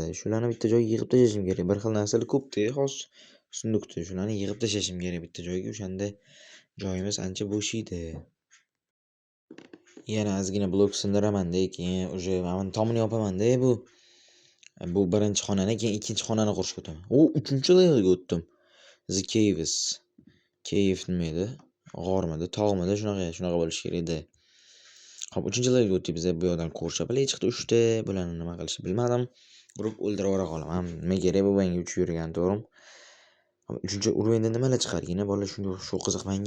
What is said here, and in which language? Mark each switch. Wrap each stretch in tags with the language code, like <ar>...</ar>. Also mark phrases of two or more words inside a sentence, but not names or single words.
<uz>Shularni bitta joyga yig'ib tashlashim kerak. Bir xil narsalar ko'p-da, hozir sunduqda. Shularni yig'ib tashlashim kerak bitta joyga. O'shanda joyimiz ancha bo'shaydi. Yana ozgina blok sindiraman-da, keyin o'sha men tomini yopaman-da bu. Bu birinchi xonani, keyin ikkinchi xonani qurishga o'taman. Uchinchi levelga o'tdim. The Caves. Cave nima edi? G'ormidi, tog'midi, shunaqa bo'lishi kerak edi. Xo'p, 3-levelga o'tdik biz. Bu yoqdan ko'rsapalak chiqdi 3 ta. Bularni nima qilishni bilmadim. Urib o'ldirib yubora qolaman. Nima kerak bu menga uchib yurgan to'g'rim. 3-chi urinda nimalar chiqargina bolalar, shunga shu qiziq menga.</uz>